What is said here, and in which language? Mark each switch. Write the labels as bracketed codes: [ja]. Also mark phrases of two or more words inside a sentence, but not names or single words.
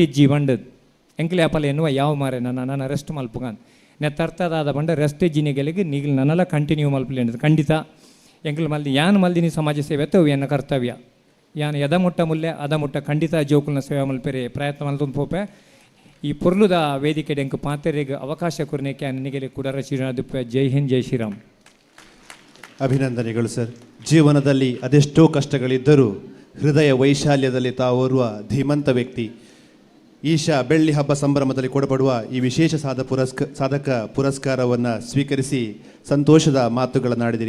[tcy] ಇಜ್ಜಿ ಬಂಡದ್ ಎಂಕೆಲೆ ಅಪಲ ಎನ್ನುವ ಯಾವ ಮಾರೆ ನನ್ನ ರೆಸ್ಟ್ ಮಲ್ಪುಗಾನ್ ನೆತ್ತರ್ಥದಾದ ಬಂಡ ರೆಸ್ಟ್ ಇಜ್ಜಿ ನಿಗೆಲೆಗೆ ನಿಗಲ್ ನನ್ನೆಲ್ಲ ಕಂಟಿನ್ಯೂ ಮಲ್ಪಲಿ ಅನ್ನೋದು ಖಂಡಿತ ಎಂಕಲ್ ಮಲ್ದಿ ಯಾನು ಮಲ್ದಿನಿ ಸಮಾಜ ಸೇವೆ ಅತ್ತವು ಎನ್ನ ಕರ್ತವ್ಯ ಯಾನು ಎದ ಮುಟ್ಟ ಮುಲ್ಲೆ ಅದ ಮುಟ್ಟ ಖಂಡಿತ ಜೋಕುಲ್ನ ಸೇವೆ ಮಲ್ಪೆರೆ ಪ್ರಯತ್ನ ಮಲ್ತೊಂದು ಪೋಪೆ ಈ ಪೊರ್ಲುದ ವೇದಿಕೆ ಎಂಕ್ ಪಾತೆರೆಗೆ ಅವಕಾಶ ಕೊರ್ನೇಕೆ ನಿಗೆಲೆ ಕೂಡ ಶ್ರೀನಾಥ್ [hi] जय हिंद जय श्रीराम. [kn] ಅಭಿನಂದನೆಗಳು ಸರ್. ಜೀವನದಲ್ಲಿ ಅದೆಷ್ಟೋ ಕಷ್ಟಗಳಿದ್ದರೂ ಹೃದಯ ವೈಶಾಲ್ಯದಲ್ಲಿ ತಾವೋರ್ವ ಧೀಮಂತ ವ್ಯಕ್ತಿ. ಈಶಾ ಬೆಳ್ಳಿ ಹಬ್ಬ ಸಂಭ್ರಮದಲ್ಲಿ ಕೊಡಪಡುವ ಈ ವಿಶೇಷ ಸಾಧಕ ಪುರಸ್ಕಾರವನ್ನು ಸ್ವೀಕರಿಸಿ ಸಂತೋಷದ ಮಾತುಗಳನ್ನಾಡಿದಿರಿ.